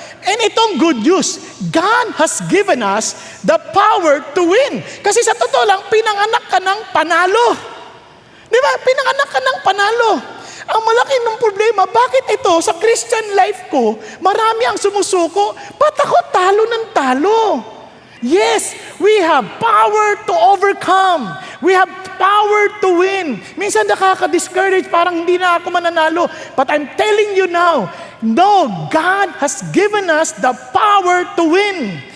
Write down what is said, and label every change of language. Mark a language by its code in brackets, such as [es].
[en] And itong good news, God has given us the power to win. [tl] Kasi sa totoo lang, pinanganak ka ng panalo. Di ba? Pinanganak ka ng panalo. Ang malaki ng problema, bakit ito sa Christian life ko, marami ang sumusuko, ba't ako talo ng talo? [en] Yes, we have power to overcome. We have power to win. [tl] Minsan nakaka-discourage, parang hindi na ako mananalo. [en] But I'm telling you now, no, God has given us the power to win.